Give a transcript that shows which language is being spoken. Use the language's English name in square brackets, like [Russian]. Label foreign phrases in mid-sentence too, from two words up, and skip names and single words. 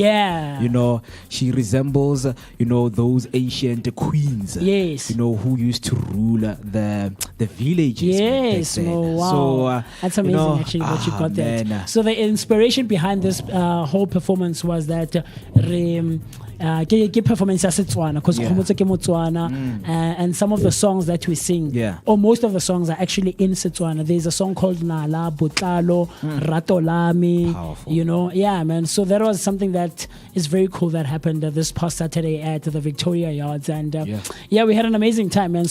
[English] Yeah. She resembles, those ancient queens. Yes. Who used to rule the villages. Yes. Man, Oh, wow. So, that's amazing, actually, what you got there. So the inspiration behind this whole performance was that [Tswana] ke performance ya Setswana [English] because Khomotso [Tswana] ke Motswana [English] and some of the songs that we sing or most of the songs are actually in Setswana. There's a song called Nala, Botlalo, Ratolami, yeah, man. So that was something that is very cool that happened this past Saturday at the Victoria Yards, and we had an amazing time, man.